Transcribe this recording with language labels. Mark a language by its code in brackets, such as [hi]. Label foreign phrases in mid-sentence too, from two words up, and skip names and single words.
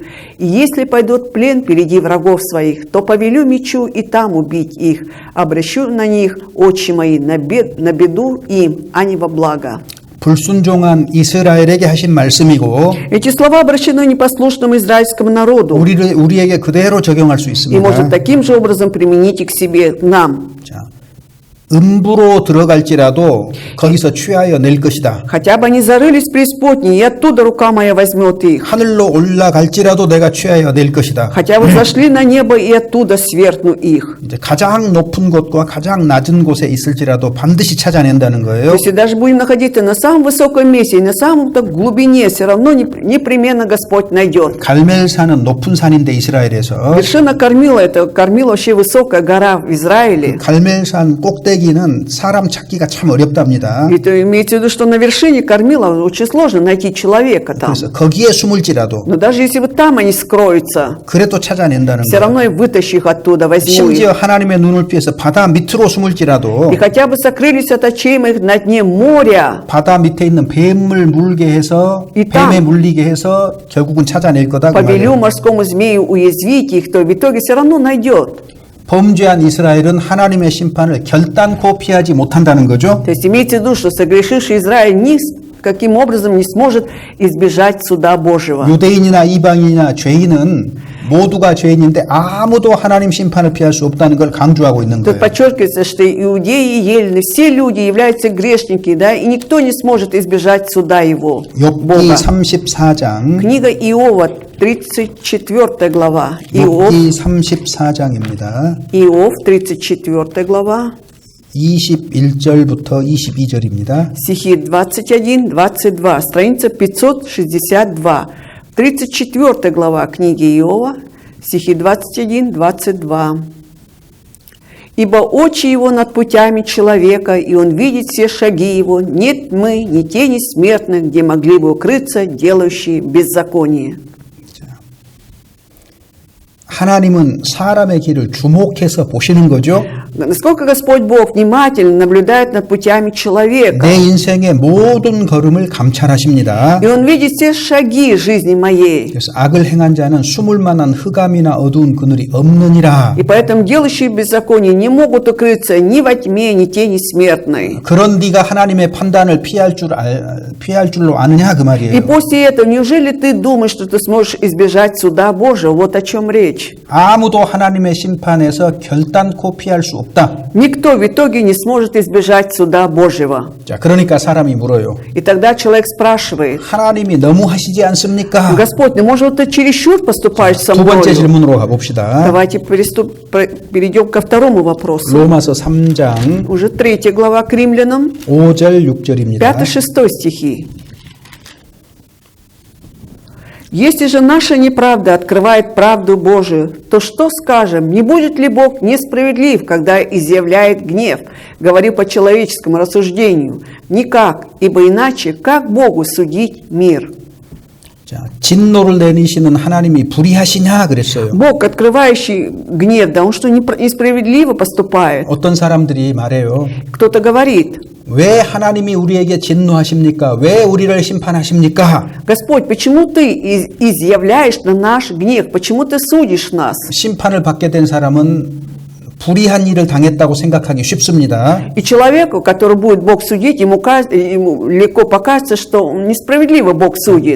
[ru] И если пойдут в плен впереди врагов своих, то повелю мечу и там убить их, обращу на них очи мои на беду им, а не во благо». [ko] 불순종한 이스라엘에게 하신 말씀이고 [ru] Эти слова обращены непослушному израильскому народу [ko] 우리에게 그대로 적용할 수 [ru] и может [ko] 있습니다. [ru] таким же образом применить и к себе, к нам. [ko] 자, 음부로 들어갈지라도 거기서 취하여 낼 것이다. [ru] Хотя бы они зарылись в преисподней, и оттуда рука моя возьмет их. [ko] 하늘로 올라갈지라도 내가 취하여 낼 것이다. [ru] Хотя бы зашли на небо, и оттуда свергну их. [ko] 이제 가장 높은 곳과 가장 낮은 곳에 있을지라도 반드시 찾아낸다는 거예요. [ru] Если даже будем находиться на самом высоком месте и на самом глубине, все равно непременно Господь найдет. [ko] 갈멜산은 높은 산인데 이스라엘에서 [ru] Вершина Кармила, это Кармил вообще высокая гора в Израиле. [ko] 갈멜산 꼭대기는 사람 찾기가 참 어렵답니다. [ru] Это имеется в виду, что на вершине Кармила очень сложно найти человека там. [ko] 그래서 거기에 숨을지라도 [ru] Но даже если вот там они скроются, [ko] 그래도 찾아낸다는 [ru] все [ko] 거예요. [ru] равно и вытащи их оттуда, возьму [ko] 심지어 [ru] их. [ko] 하나님의 눈을 피해서 바다 밑으로 숨을지라도 [ru] И хотя бы сокрылись от очей моих на дне моря, [ko] 바다 밑에 있는 뱀을 물게 해서 뱀에 물리게 해서 결국은 찾아낼 거다 그 [ru] повелю [ko] 말이에요. [ru] морскому змею уязвить их, то в итоге все равно найдет. [ko] 범죄한 이스라엘은 하나님의 심판을 결단코 피하지 못한다는 거죠. [ru] То есть имеется в виду, что согрешивший Израиль никаким образом не сможет избежать суда Божьего. [ko] 유대인이나 이방인이나 죄인은 모두가 죄인인데 아무도 하나님 심판을 피할 수 없다는 걸 강조하고 있는 [ru] Тут [ko] 거예요. [ru] подчеркивается, что иудеи и елены, все люди являются грешники, да, и никто не сможет избежать суда его, [ko] 욥기 [ru] Бога. [ko] 34장 [ru] Книга Иова, 34 глава. [ko] 욥기 34장입니다. [ru] Иов, 34 глава, [ko] 21절부터 22절입니다. [ru] стихи 21-22, страница 562. 34 глава книги Иова, стихи 21-22. «Ибо очи его над путями человека, и он видит все шаги его. Нет тьмы, ни тени смертных, где могли бы укрыться делающие беззаконие». [ko] 하나님은 사람의 길을 주목해서 보시는 거죠. [ru] Насколько Господь Бог внимательно наблюдает над путями человека. [ko] 내 인생의 모든 걸음을 감찰하십니다. [ru] И Он видит все шаги жизни моей. [ko] 그래서 악을 행한 자는 숨을 만한 흑암이나 어두운 그늘이 없느니라. [ru] И поэтому делающие беззаконие не могут укрыться ни во тьме, ни тени смертной. [ko] 그런 네가 하나님의 판단을 피할 줄로 아느냐 그 [ru] И [ko] 말이에요. [ru] после этого, неужели ты думаешь, что ты сможешь избежать суда Божьего? Вот о чем речь. [ko] 아무도 하나님의 심판에서 결단코 피할 수 없다. [ru] Никто в итоге не сможет избежать суда Божьего. [ko] 자, 그러니까 사람이 물어요. [ru] И тогда человек спрашивает: [ko] 하나님이 너무 하시지 않습니까? [ru] Господь, ну может ты чересчур поступаешь со [ko] 두 번째 [ru] мной? [ko] 질문으로 가봅시다. [ru] Давайте перейдем ко второму вопросу. [ko] 로마서 3장 [ru] Уже 3 глава к римлянам, [ko] 5절 6절입니다. [ru] 5-6 стихи. Если же наша неправда открывает правду Божию, то что скажем? Не будет ли Бог несправедлив, когда изъявляет гнев? Говорю по человеческому рассуждению. Никак, ибо иначе как Богу судить мир? [ko] 자, 진노를 내리시는 하나님이 불의하시냐 그랬어요. [ru] Бог, открывающий гнев, да он что, несправедливо поступает? [ko] 어떤 사람들이 말해요. [ru] Кто-то говорит: [ko] 왜 하나님이 우리에게 진노하십니까? 왜 우리를 심판하십니까? [ru] Господь, почему ты изъявляешь на наш гнев? Почему ты судишь нас? [ko] 심판을 받게 된 사람은 불의한 일을 당했다고 생각하기 쉽습니다. [ru] И человеку, который будет Бог судить, ему легко покажется, что несправедливо Бог судит.